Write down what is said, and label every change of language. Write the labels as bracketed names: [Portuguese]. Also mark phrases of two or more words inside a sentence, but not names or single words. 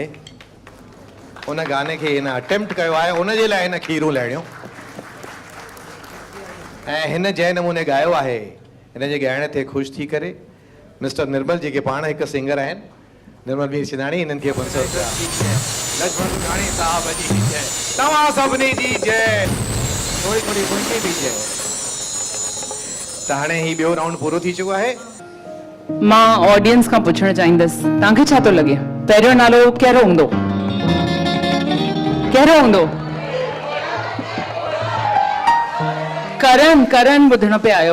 [Sindhi] उन गाने खे हिन अटेम्प्ट कयो आहे, उन जे लाइ हिन खीरूं लाहिणियूं ऐं हिन जंहिं नमूने ॻायो आहे हिन जे ॻाइण ते ख़ुशि थी करे मिस्टर निर्मल जेके पाण हिकु सिंगर आहिनि, निर्मल वीर सिंधाणी, हिननि खे 500 रुपया। लक्ष्मण सिंधाणी साहब जी जय, तव्हां सभिनी जी जय, थोरी थोरी मुंहिंजी बि जय। त हाणे ही ॿियो राउंड पूरो थी चुको आहे। मां ऑडियंस खां पुछणु चाहींदसि तव्हांखे छा थो लॻे पहिरियों नालो कहिड़ो हूंदो? कहिड़ो हूंदो? करण ॿुधण पे आयो।